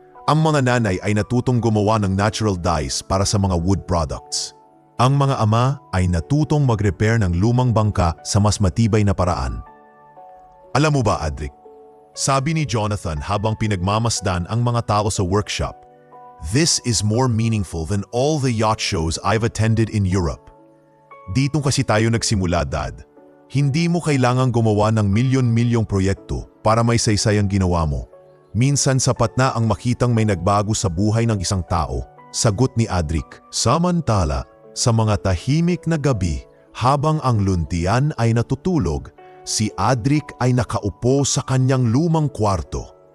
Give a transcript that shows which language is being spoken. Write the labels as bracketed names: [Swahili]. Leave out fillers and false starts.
[Filipino] Ang mga nanay ay natutong gumawa ng natural dyes para sa mga wood products. Ang mga ama ay natutong mag-repair ng lumang bangka sa mas matibay na paraan. "Alam mo ba, Adric?" sabi ni Jonathan habang pinagmamasdan ang mga tao sa workshop. [English] "This is more meaningful than all the yacht shows I've attended in Europe." [Filipino] Dito kasi tayo nagsimula, Dad. Hindi mo kailangang gumawa ng milyon-milyong proyekto para may saysay ang ginawa mo. Minsan sapat na ang makitang may nagbago sa buhay ng isang tao, sagot ni Adric. Samantala, sa mga tahimik na gabi, habang ang luntian ay natutulog, si Adric ay nakaupo sa kanyang lumang kwarto.